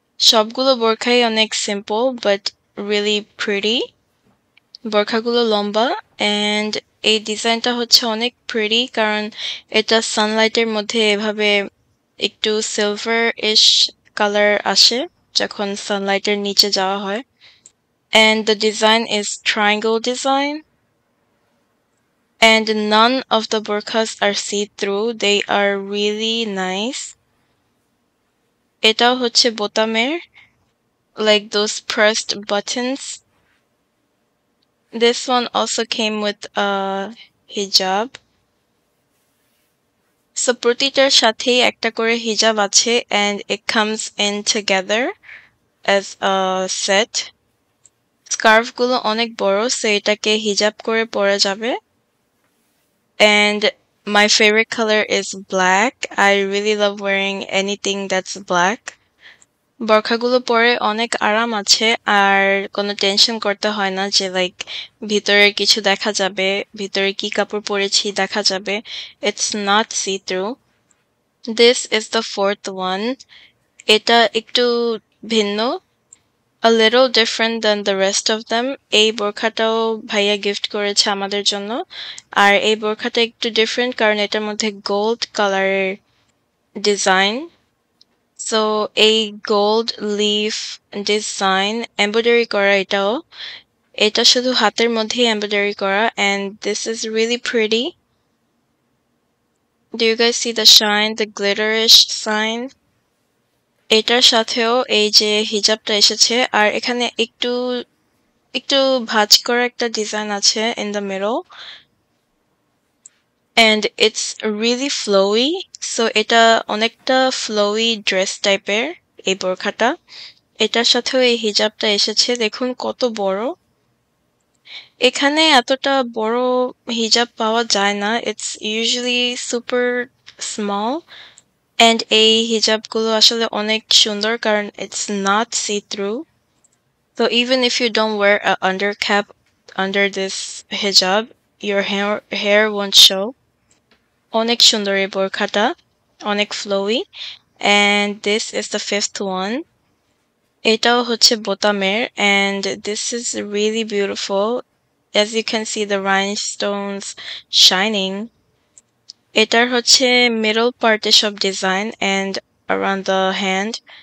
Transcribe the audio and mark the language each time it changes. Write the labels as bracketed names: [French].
[Bangla] সবগুলো বোরখাই অনেক simple [English] But really pretty. [Bangla] বোরখাগুলো লম্বা অ্যান্ড এই ডিজাইনটা হচ্ছে অনেক প্রিটি কারণ এটা সানলাইটের মধ্যে এভাবে একটু সিলভার ইশ কালার আসে যখন সানলাইটের নিচে যাওয়া হয়। [English] And the design is triangle design and none of the burqas are see-through. They are really nice. [Bangla] এটাও হচ্ছে বোতামের, [English] like those pressed buttons. This one also came with a hijab. So [Bangla] প্রতিটার সাথেই একটা করে হিজাব আছে [English] and it comes in together as a set. [Bangla] Scarf গুলো অনেক বড় সো এটাকে হিজাব করে পরা যাবে। [English] And my favorite color is black. I really love wearing anything that's black. [Bangla] বোরখাগুলো পরে অনেক আরাম আছে আর কোনো টেনশন করতে হয় না যে লাইক ভিতরে কিছু দেখা যাবে, ভিতরে কি কাপড় পরেছি দেখা যাবে। [English] It's not see through. This is the fourth one. [Bangla] এটা একটু ভিন্ন। [English] a little different than the rest of them. [Bangla] এই বোরখাটাও ভাইয়া গিফট করেছে আমাদের জন্য। আর এই বোরখাটা একটু ডিফারেন্ট কারণ এটার মধ্যে গোল্ড কালারের ডিজাইন। সো এই গোল্ড লিফ ডিজাইন এমব্রয়ডারি করা এটাও। এটা শুধু হাতের মধ্যেই এমব্রয়ডারি করা [English] and this is really pretty. Do you guys see the shine, the glitterish sign? [Bangla] এটার সাথেও এই যে হিজাবটা এসেছে আর এখানে একটু একটু ভাঁজ করা একটা ডিজাইন আছে [English] in the middle and it's really flowy. [Bangla] So এটা অনেকটা flowy dress টাইপের এই বোরখাটা। এটার সাথেও এই হিজাবটা এসেছে, দেখুন কত বড়। এখানে এতটা বড় হিজাব পাওয়া যায় না, [English] it's usually super small and [Bangla] এই হিজাবগুলো আসলে অনেক সুন্দর কারণ [English] it's not see through. So even if you don't wear an undercap under this hijab, your hair won't show. [Bangla] অনেক সুন্দর এই বোরখাটা, অনেক flowy. [English] And this is the fifth one. [Bangla] এটাও হচ্ছে বোতামের [English] and this is really beautiful. As you can see the rhinestones shining. [Bangla] এটার হচ্ছে middle part-এ সব design [English] and around the hand.